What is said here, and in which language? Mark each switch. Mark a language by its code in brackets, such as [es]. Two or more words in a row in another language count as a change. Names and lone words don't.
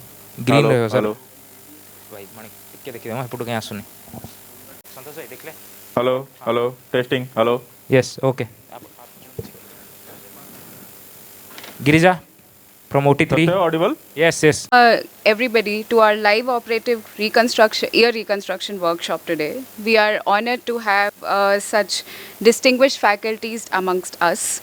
[or] ଗ୍ରୀନ୍ ହ୍ୟାଲୋ ରହିବ ସାର୍। ହ୍ୟାଲୋ ଭାଇ ମାନେ ଟିକେ ଦେଖିଦେବା ଏପଟୁ କାହିଁ ଆସୁନି। ସନ୍ତୋଷ ଭାଇ ଦେଖିଲେ? [en] hello hello testing hello yes okay. Girija from OT3. Satya audible? Yes, yes. Everybody to our live operative reconstruction ear reconstruction workshop today. We are honored to have such distinguished faculties amongst us.